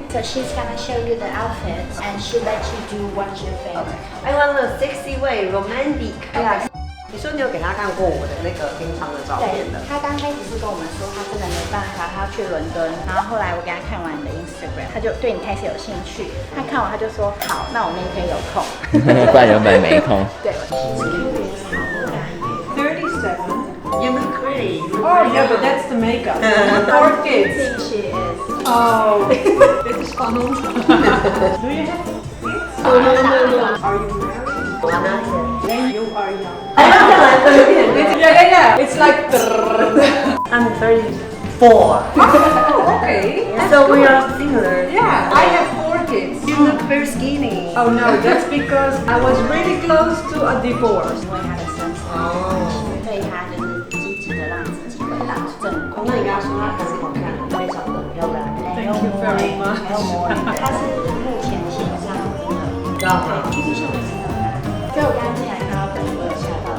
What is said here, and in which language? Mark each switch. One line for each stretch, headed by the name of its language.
English: So she's gonna show you the outfits and she'll let you do what's your favorite. I want a sexy way, romantic.
Chinese: 你说你有给他看过我的那个平常的照片的？他刚开始是跟我们说他真的没办法，他要去伦敦。然后后来我给他看完你的 Instagram， 他就对你开始有兴趣。他看完他就说好，那我那天有空。不然原本没空。对。
English: You look pretty. Oh yeah, but that's the makeup. 4 kids. She is. Oh, this is fun. Do you have kids? No. Are you married? I'm not here. Then you are young. I'm Yeah. It's like. 34. Okay. So we are similar. Yeah, I have 4 kids. You look very skinny. Oh no, that's because I was really close to a divorce.
Chinese: 因为他的身材，对他就是积极的让自己回到正轨。那你跟他说他还是好看，非常的漂亮。
English: Thank you very much.
Chinese: 还有魔力，他是目前线上真的知道吗？就是像我知道他，所以我刚刚进来看到本人，我有吓到。